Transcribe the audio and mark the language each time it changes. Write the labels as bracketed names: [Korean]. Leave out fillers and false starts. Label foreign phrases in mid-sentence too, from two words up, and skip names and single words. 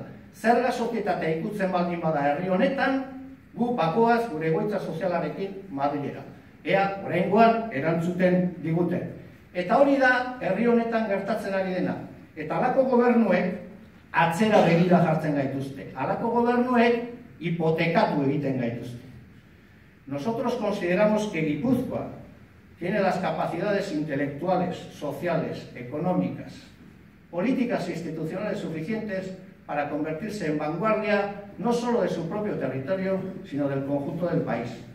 [Basque] Zerga sozietatea ikutzen baldin bada herri honetan, gu bakoaz gure egoitza sozialarekin Madrilera. Ea, oraingoan erantzuten diguten. Eta hori da herri honetan gertatzen ari dena. Eta halako gobernuek atzera begira jartzen gaituzte. Halako gobernuek hipotekatu egiten gaituzte. [Spanish] Nosotros consideramos que Gipuzkoa tiene las capacidades intelectuales, sociales, económicas, políticas e institucionales suficientes para convertirse en vanguardia no solo de su propio territorio, sino del conjunto del país.